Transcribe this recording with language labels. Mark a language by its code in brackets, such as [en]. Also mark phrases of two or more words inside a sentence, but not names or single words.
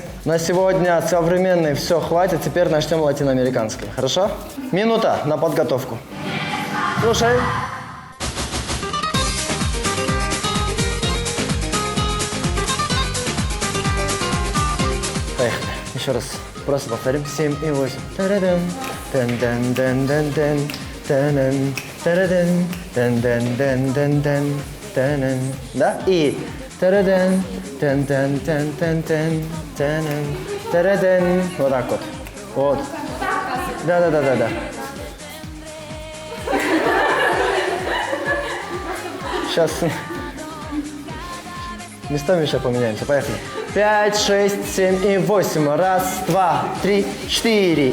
[ru] На сегодня современный все хватит, теперь начнем латиноамериканский. Хорошо? Минута на подготовку. Слушай. Поехали. Еще раз. Просто повторим. 7 и 8. Та-да-дам. Тан-дан-дан-дан-дан. Та-дан. Та-да-дан. Тан-дан-дан-дан-дан. Та-дан. Да? И та-да-дан. Тан-тан-тан-тан-тан. Та-дан. Та-да-дан. Вот так вот. Вот. Да. Сейчас местами еще поменяемся. Поехали. 5, 6, 7 и 8. Раз, два, три, 4.